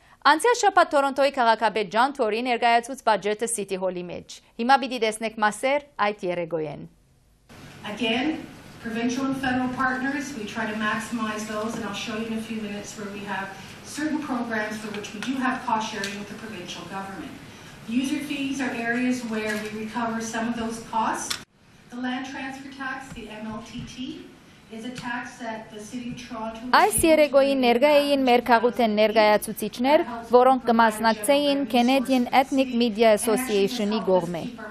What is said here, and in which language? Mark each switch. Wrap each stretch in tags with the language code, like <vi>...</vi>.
<hy>Անցյալ շաբաթ Թորոնտոյի քաղաքապետ Ջան Թորի ներկայացուց բաջետը City Hall-ի մեջ։ Հիմա պիտի տեսնեք մասեր այդ երեգոյեն։</hy> <en>Again, provincial and federal partners, we try to maximize those, and I'll show you in a few minutes where we have certain programs for which we do have cost sharing with the provincial government. User fees are areas where we recover some of those costs. The land transfer tax, the MLTT, is a tax that the city of Toronto...</en> <hy>Այս երեկոյին ներկա էին մեր քաղաքեն ներկայացուցիչներ, որոնք կմասնակցեին Canadian Ethnic Media Association-ի կողմէ։</hy>